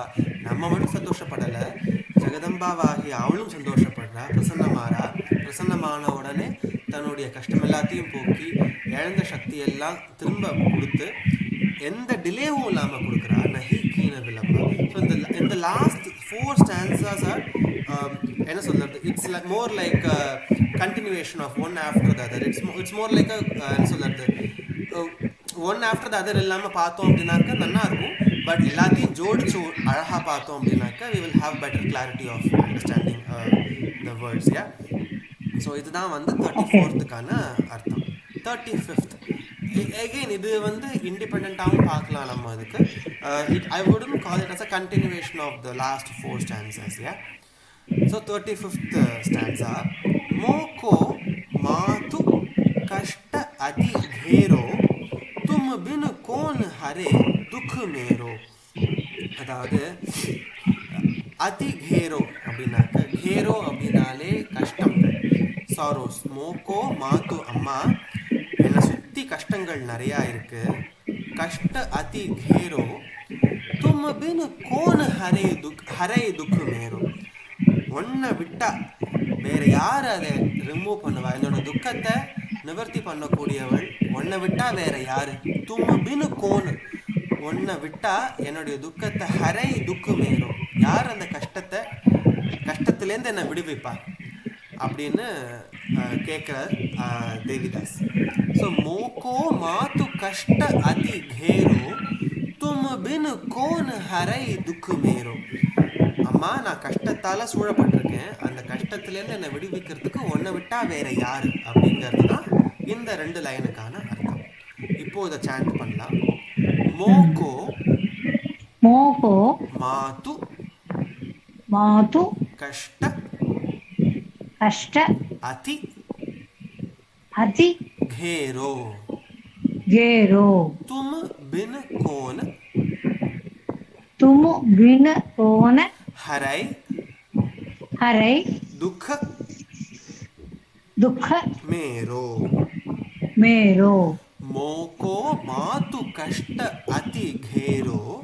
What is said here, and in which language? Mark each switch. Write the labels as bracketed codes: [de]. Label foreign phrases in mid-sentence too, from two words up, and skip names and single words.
[ta] நம்ம மட்டும் சந்தோஷப்படலை, ஜெகதம்பாவாகி அவளும் சந்தோஷப்படுறா, பிரசன்னமாறா. பிரசன்னமான உடனே தன்னுடைய கஷ்டம் எல்லாத்தையும் போக்கி இழந்த சக்தியெல்லாம் திரும்ப கொடுத்து எந்த டிலேவும் இல்லாமல் கொடுக்குறா. [hi] नहिं कीन विलम्बा. [ta] ஸோ இந்த [en] last 4 stanzas are [ta] என்ன சொல்கிறது, [en] It's like more like continuation of one after the other. It's more like [ta] என்ன சொல்கிறது, [en] one after the other [ta] இல்லாமல் பார்த்தோம் அப்படின்னாக்கா நல்லா இருக்கும். [en] பட் [ta] எல்லாத்தையும் ஜோடிச்சு அழகாக பார்த்தோம் அப்படின்னாக்கா [en] we will have better clarity of understanding the words. yeah. [ta] ஸோ இதுதான் வந்து 34th அர்த்தம். 35th again இது வந்து இண்டிபெண்ட்டாகவும் பார்க்கலாம் நம்ம. அதுக்கு [en] I wouldn't call it as a continuation of the last 4 stanzas. yeah. So 35th stanza. [hi] मोको मातु कष्ट अति घेरो तुम बिन कौन हरे दुख मेरो. [ta] அதாவது [hi] अति घेरो [ta] அப்படின்னாக்க, घेरो அப்படின்னாலே கஷ்டங்கள், சாரோஸ். [hi] मोको मातु [ta] அம்மா, என்னை சுற்றி கஷ்டங்கள் நிறையா இருக்கு. [hi] कष्ट अति घेरो तुम बिन कौन हरे दुख मेरो. [ta] ஒன்றை விட்டா வேற யார் அதை ரிமூவ் பண்ணுவா, என்னோட துக்கத்தை நிவர்த்தி பண்ணக்கூடியவள் ஒன்றை விட்டா வேற யாரு. [hi] तुम बिन कौन, [ta] ஒன்றை விட்டா என்னுடைய துக்கத்தை [hi] हरै दुख मेरो, [ta] யார் அந்த கஷ்டத்துலேருந்து என்னை விடுவிப்பா அப்படின்னு கேட்குறார் தேவிதாஸ். [hi] ஸோ मोको मातु कष्ट अति घेरो तुम बिन कौन हरे दुख मेरो. [ta] அம்மா நான் கஷ்டத்தால் சூழப்பட்டிருக்கேன், அந்த கஷ்டத்துலேருந்து என்னை விடுவிக்கிறதுக்கு ஒன்றை விட்டா வேற யாரு அப்படிங்கிறது தான் இந்த 2 லைனுக்கான அர்த்தம். இப்போ இதை சாண்ட் பண்ணலாம். மோகோ [hi] மோகோ மாத்து மாத்து கஷ்ட கஷ்ட அதி அதி घेरो घेरो तुम बिन कौन हरै हरै दुख मेरो. मोको मातु कष्ट अति घेरो,